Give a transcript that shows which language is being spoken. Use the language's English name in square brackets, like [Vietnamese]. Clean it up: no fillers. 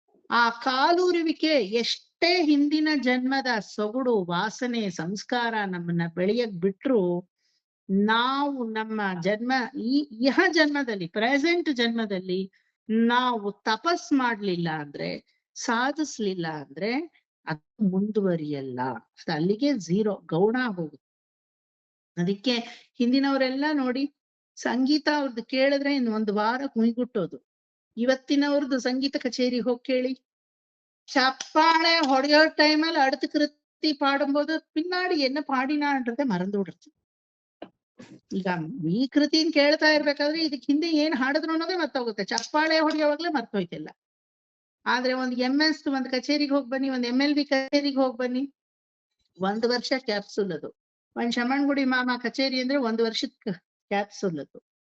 [Kannada] ಆ ಕಾಲೂರುವಿಕೆ ಎಷ್ಟೇ ಹಿಂದಿನ ಜನ್ಮದ ಸೊಗಡು ವಾಸನೆ ಸಂಸ್ಕಾರ ನಮ್ಮನ್ನ ಬೆಳೆಯಕ್ ಬಿಟ್ರು, ನಾವು ನಮ್ಮ ಇಹ ಜನ್ಮದಲ್ಲಿ ಪ್ರೆಸೆಂಟ್ ಜನ್ಮದಲ್ಲಿ ನಾವು ತಪಸ್ ಮಾಡ್ಲಿಲ್ಲ ಅಂದ್ರೆ, ಸಾಧಿಸ್ಲಿಲ್ಲ ಅಂದ್ರೆ ಅದು ಮುಂದುವರಿಯಲ್ಲ, ಅದು ಅಲ್ಲಿಗೆ 0 ಗೌಣ ಹೋಗುತ್ತೆ. ಅದಕ್ಕೆ ಹಿಂದಿನವರೆಲ್ಲ ನೋಡಿ, ಸಂಗೀತ ಅವ್ರದ್ದು ಕೇಳಿದ್ರೆ ಇನ್ನು 1 ವಾರ ಕುಯ್ಗುಟ್ಟೋದು. ಇವತ್ತಿನವ್ರದ್ದು ಸಂಗೀತ ಕಚೇರಿ ಹೋಗಿ ಕೇಳಿ, ಚಪ್ಪಾಳೆ ಹೊಡೆಯೋ ಟೈಮಲ್ಲಿ ಅಡ್ತಕೃತ್ಯ [Tamil] நிறுத்தி பாடும்போது பின்னாடி என்ன பாடினான்றதை மறந்து [Kannada] ಬಿಡುತ್ತೆ. ಈಗ ಈ ಕೃತಿನ ಕೇಳ್ತಾ ಇರ್ಬೇಕಾದ್ರೆ ಇದಕ್ ಹಿಂದೆ ಏನ್ ಹಾಡಿದ್ರು ಅನ್ನೋದೇ ಮರ್ತೋಗುತ್ತೆ. ಚಪ್ಪಾಳೆ ಹೊಡೆಯೋವಾಗ್ಲೇ ಮರ್ತೋಯ್ತಿಲ್ಲ. ಆದ್ರೆ ಒಂದ್ MS ಒಂದ್ ಕಚೇರಿಗೆ ಹೋಗ್ ಬನ್ನಿ, ಒಂದ್ MLB ಕಚೇರಿಗೆ ಹೋಗ್ ಬನ್ನಿ, 1 ವರ್ಷ ಕ್ಯಾಪ್ಸೂಲ್ ಅದು. ಒಂದ್ ಶಮಣ್ಗುಡಿ ಮಾಮ ಕಚೇರಿ ಅಂದ್ರೆ 1 ವರ್ಷದ ಕ್ಯಾಪ್ಸೂಲ್ ಅದು.